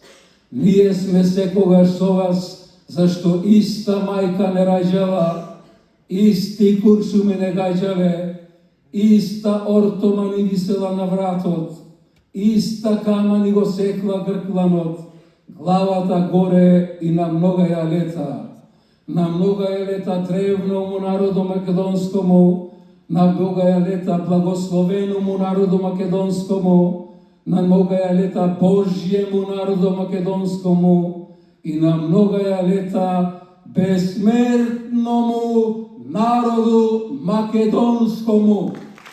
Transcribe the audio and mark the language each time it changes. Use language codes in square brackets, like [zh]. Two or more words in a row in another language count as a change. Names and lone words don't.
[mk] Ние сме секогаш со вас, зашто иста мајка не раѓала, исти куршуми не гаѓале, иста ортома ни висела на вратот, иста кама ни го секла гркланот, главата горе и на многа ја лета. На многа ја лета древному народу македонскому, на многа ја лета благословеному народу македонскому, на многа ја лета Божјему народу македонскому и на многа ја лета бесмертному народу македонскому.